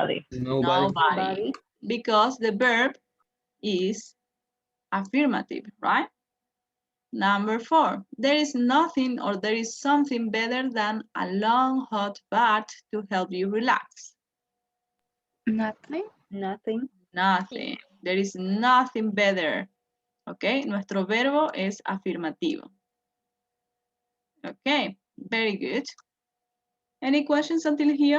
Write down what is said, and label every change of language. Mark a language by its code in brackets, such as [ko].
[en] Nobody. Because the verb is affirmative, right? Number 4, there is nothing or there is something better than a long hot bath to help you relax. Nothing. Nothing. Nothing. There is nothing better. [es] Ok, nuestro verbo es afirmativo. [en] Ok, very good. Any questions until here?